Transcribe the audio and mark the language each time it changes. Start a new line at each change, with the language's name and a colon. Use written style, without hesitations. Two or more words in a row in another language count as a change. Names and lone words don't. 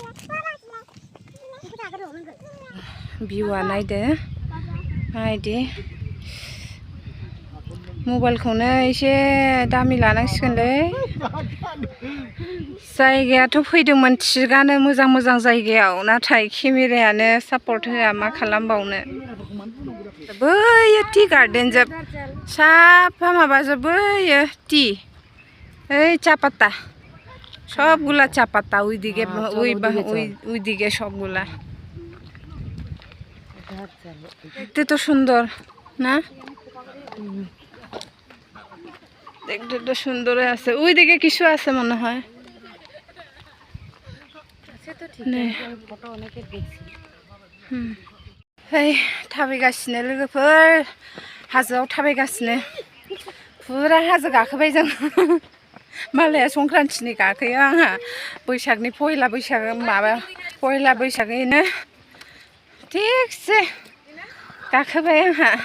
Bodo: भिउआ नायदो नायदि मबाइलखौनो एसे दामि लानांसिगोनलै जायगायाथ' फैदोंमोन थिगानो मोजां जायगायाव नाथाय केमेरायानो सापर्ट होआ मा खालामबावनो बैयो
English: tea garden
Bodo: जोब साफा माबाजोब बैयो टि
Bangla: ওই চাপাতা সবগুলা চাপাতা ওইদিকে সবগুলা দেখতে তো সুন্দর না দেখতে তো সুন্দর আছে ওইদিকে কিছু আছে মনে হয়
Bodo: এই थाबायगासिनो लोगोफोर हाजोआव थाबायगासिनो फुरा हाजो गाखोबाय जों मालाया संक्रान्तिनि गाखोयो आंहा बैसागनि पहिला बैसाग माबा पहिला बैसागैनो थिगसे गाखोबाय आंहा